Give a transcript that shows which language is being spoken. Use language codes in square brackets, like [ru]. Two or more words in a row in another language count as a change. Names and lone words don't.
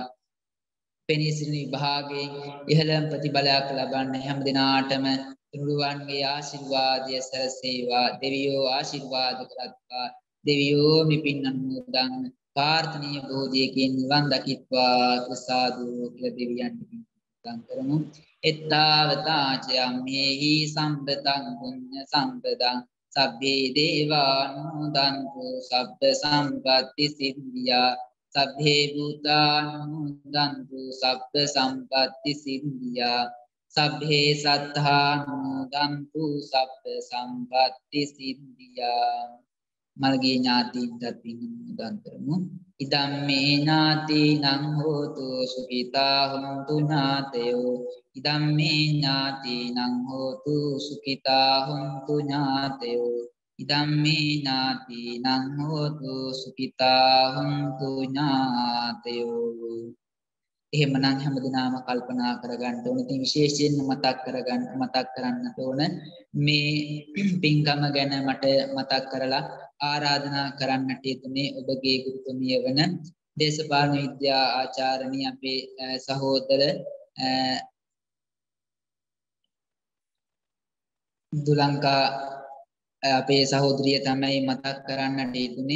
[si] පෙනී සිටින විභාගයෙන් ඉහළම ප්‍රතිඵලයක් ලබන්න හැම දිනාටම තුනුරුවන්ගේ ආශිර්වාදය සැලසේවා. දෙවියෝ ආශිර්වාද කරත්වා. දෙවියෝ මේ පින් අනුමෝදන් ප්‍රාර්ථනීය බෝධියකින් නිවන් දකිත්වා ප්‍රසාදු කියලා දෙවියන්ට පින් කරමු. [pi] එත්තාවතාචයම්මේහි සම්පතං පුඤ්ඤ සම්පදං සබ්බේ දේවානුමෝදන්තු සබ්බ සම්පත්ති සිද්ධියා සබ්බේ භූතානුමෝදන්තු සබ්බ සම්පත්ති සිද්ධියා සබ්බේ සත්තානුමෝදන්තු සබ්බ සම්පත්ති සිද්ධියා [si] මල්ගේ ඥාතීන්ට පින් අනුමෝදන් කරමු. [pi] ඉදම්මේ ඥාතිනං හෝතු සුඛිතා හොන්තු ඥාතයෝ ඉදම්මේ ඥාතිනං හෝතු සුඛිතා හොන්තු ඥාතයෝ ඉදම්මේ ඥාතිනං හෝතු සුඛිතා හොන්තු ඥාතයෝ. [si] එහෙමනම් හැමදෙනාම කල්පනා කරගන්න ඕනේ. ඉතින් විශේෂයෙන් මතක් කරන්නට ඕන මේ පින්කම ගැන මට මතක් කරලා ආරාධනා කරන්නට යුතුනේ ඔබගේ ගුරුතුමිය වන දේශපාලන විද්‍යා ආචාර්යනි අපේ සහෝදර දුලංකා අපේ සහෝදරිය තමයි මතක් කරන්නට යුතුනේ.